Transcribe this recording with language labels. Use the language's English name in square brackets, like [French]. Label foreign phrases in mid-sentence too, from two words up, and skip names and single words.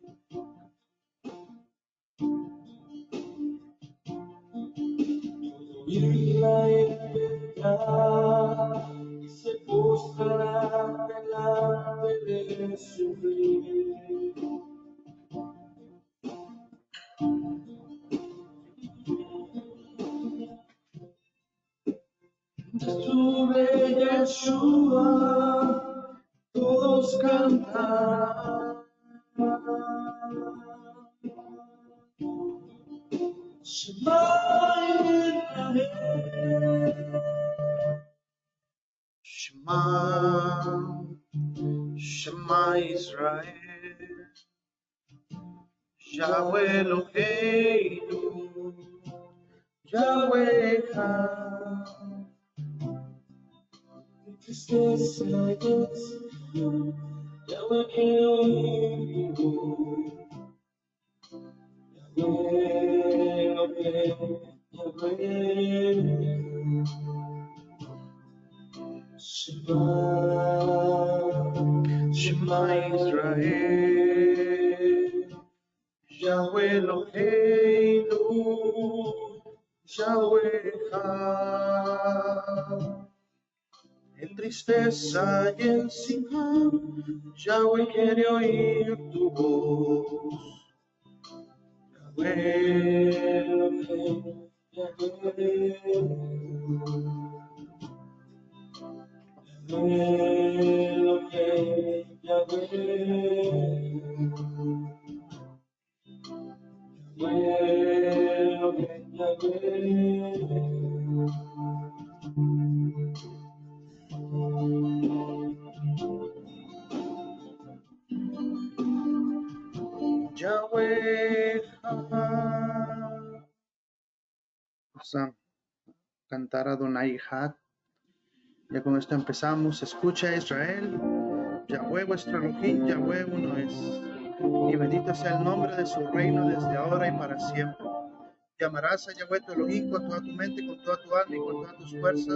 [Spanish] Todo Israel vendrá y se postrará delante de su rey. Sube Yeshua, todos cantarán. [Hebrew] שמע ישראל, שמע, שמע ישראל, יהוה אלוהינו, יהוה אחד. [Spanish] tristeza y ansiedad, Yahweh quiere oír tu voz. [Hebrew] יהוה אלוהים, יהוה אחד. Shema, שמע ישראל, יהוה אלוהינו, יהוה אחד. [Spanish] En tristeza y ansiedad, Yahweh quiere oír tu voz. [Hebrew] Yahweh אלוהים, יהוה אחד. אלוהים, יהוה אחד. Elohim, יהוה אחד. [Spanish] Vamos a cantar [Hebrew] אדוני אחד. [Spanish] Ya con esto empezamos. Escucha, Israel. Yahweh vuestro Elohim, Yahweh uno es. Y bendito sea el nombre de su reino desde ahora y para siempre. Llamarás a Yahweh tu Elohim con toda tu mente, con toda tu alma y con todas tus fuerzas.